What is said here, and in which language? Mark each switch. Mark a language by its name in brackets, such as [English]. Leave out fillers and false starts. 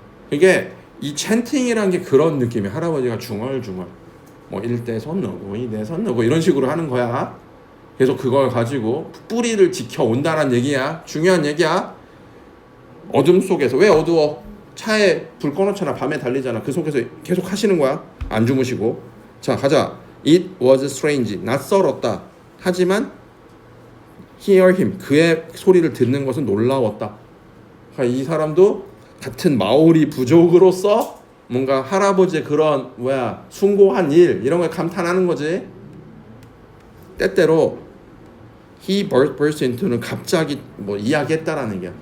[Korean] 이게 이 찬팅이란 게 그런 느낌이야. 할아버지가 중얼중얼 뭐 1대 손 넣고 2대 손 넣고 이런 식으로 하는 거야. 계속 그걸 가지고 뿌리를 지켜온다는 얘기야. 중요한 얘기야. 어둠 속에서. 왜 어두워? 차에 불 꺼놓잖아. 밤에 달리잖아. 그 속에서 계속 하시는 거야. 안 주무시고. 자, 가자. [English] It was strange. [Korean] 낯설었다. 하지만 [English] hear him. [Korean] 그의 소리를 듣는 것은 놀라웠다. 그러니까 이 사람도 같은 마오리 부족으로서 뭔가 할아버지의 그런 숭고한 일 이런 걸 감탄하는 거지. 때때로 [English] he burst into [Korean] 는 갑자기 뭐 이야기했다라는 얘기야.